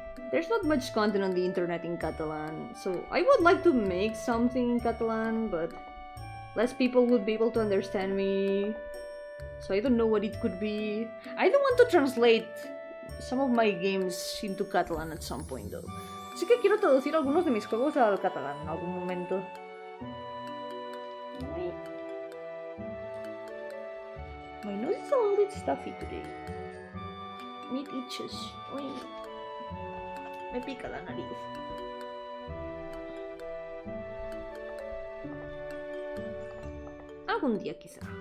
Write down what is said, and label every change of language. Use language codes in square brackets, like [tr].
[en] There's not much content on the internet in Catalan, so I would like to make something in Catalan, but less people would be able to understand me, so I don't know what it could be. I don't want to translate some of my games into Catalan at some point, though. [es] Sí que quiero traducir algunos de mis juegos al catalán en algún momento. [en] My nose is a little bit stuffy today. It itches. [es] Me pica la nariz. Algún día quizá.